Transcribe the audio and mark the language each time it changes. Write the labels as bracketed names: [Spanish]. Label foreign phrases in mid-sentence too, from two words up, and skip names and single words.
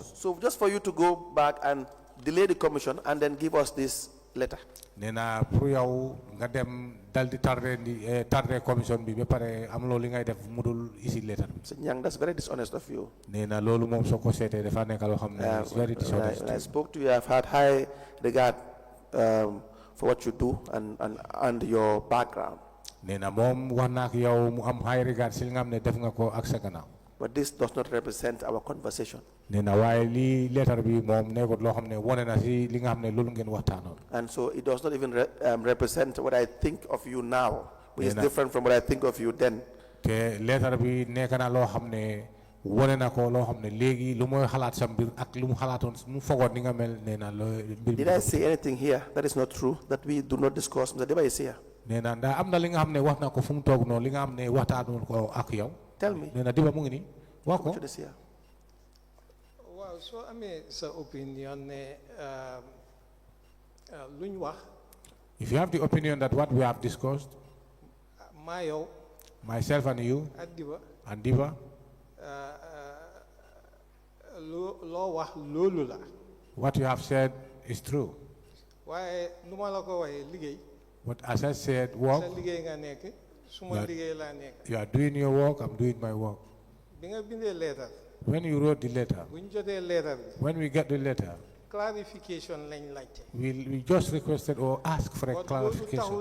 [English] So just for you to go back and delay the commission and then give us this letter. [Wolof] nee na pour yow nga dem dal di tardé commission bi ba pare am loolu li ngay def mu dul isi letter bi. [English] Young, that's very dishonest of you. [Wolof] nee na loolu moom soo ko seetee dafa nekk loo xam ne [English] it's very dishonest. When I spoke to you, I've had high regard for what you do and your background. [Wolof] nee na moom wax na ak yow mu am [English] high regard [Wolof] si li nga xam ne def nga ko ak sa gannaaw. [English] But this does not represent our conversation. [Wolof] nee na waaye lii letter bi moom nekkul loo xam ne wane na si li nga xam ne loolu ngeen waxtaanoon. [English] And so it does not even represent what I think of you now, which is different from what I think of you then. [Wolof] te letter bi nekk na loo xam ne wane na ko loo xam ne léegi lu mooy xalaat sa mbir ak lu mu xalaatoon mu fogoon ni nga mel nee na loo mbir. [English] Did I say anything here that is not true, that we do not discuss? Mr. Diba is here. [Wolof] nee na ndax am na li nga xam ne wax na ko fu mu toog noonu li nga xam ne waxtaanoon ko ak yow. [English] Tell me. [Wolof] nee na Diba mu ngi nii wax ko. waaw soo amee sa opinion ne luñ wax. [English] if you have the opinion that what we have discussed. [Wolof] maa yow. [English] myself and you. and Diba. [Wolof] loo wax loolu la. [English] what you have said is true. [Wolof] waaye nu ma la ko waxee liggéey. [English] But as I said, work. You are doing your work, I'm doing my work. When you wrote the letter, when we get the letter, clarification we just requested or asked for a clarification.